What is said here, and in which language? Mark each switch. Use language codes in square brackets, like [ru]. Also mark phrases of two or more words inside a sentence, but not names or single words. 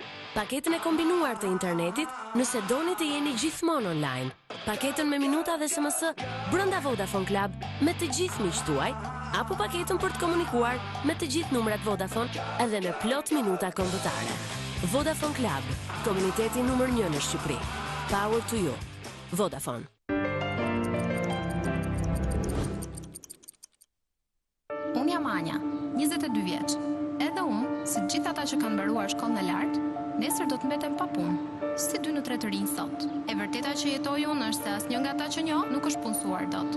[sq] Paketën e kombinuar të internetit nëse doni të jeni gjithmonë online. Paketën me minuta dhe SMS brenda Vodafone Club me të gjithë miqtë tuaj, apo paketën për të komunikuar me të gjithë numrat Vodafone edhe me plot minuta kombëtare. Vodafone Club, komuniteti numër 1 në Shqipëri. [en] Power to you. Vodafone. [sq] Unë jam Anja, 22 vjeç. Edhe unë, si gjithë ata që kanë mbaruar shkollën e lartë, nesër do të mbetem pa punë, si 2 në 3 të rinj sot. E vërteta që jetoj unë është se asnjë nga ata që njoh nuk është punësuar dot.